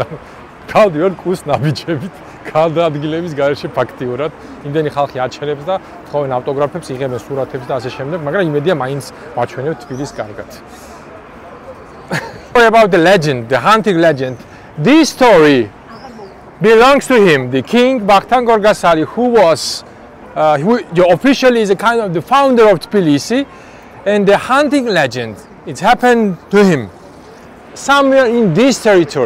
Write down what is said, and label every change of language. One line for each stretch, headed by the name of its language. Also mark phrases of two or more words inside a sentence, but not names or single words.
Georgian: გავდი ვერ კუს ნაბიჯებით, გადაადგილების გარეშე ფაქტიურად იმდენი ხალხი აჩერებს და თხოვენ ავტოგრაფებს, იღებენ სურათებს და ასე შემდეგ, მაგრამ იმედია მაინც ვაჩვენებთ თბილისს კარგად.
English: About the legend, the hunting legend. This story belongs to him, the King Vakhtang Gorgasali, who was who officially is a kind of the founder of Tbilisi. And the hunting legend, it happened to him somewhere in this territory.